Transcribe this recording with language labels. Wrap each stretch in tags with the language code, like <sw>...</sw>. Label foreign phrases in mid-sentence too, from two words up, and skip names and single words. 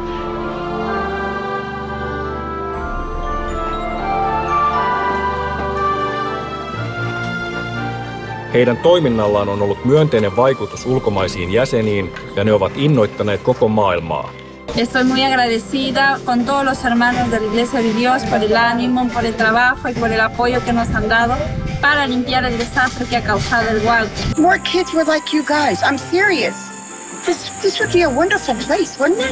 <fi>Heidän toiminnallaan on ollut myönteinen vaikutus ulkomaisiin jäseniin ja ne ovat innoittaneet koko maailmaa.</fi> <es>Estoy muy agradecida con todos los hermanos de la Iglesia de Dios por el ánimo, por el trabajo y por el apoyo que nos han dado para limpiar el desastre que ha causado el Hualco.</es> <en>More kids were like you guys. I'm serious. This would be a wonderful place, wouldn't it?</en>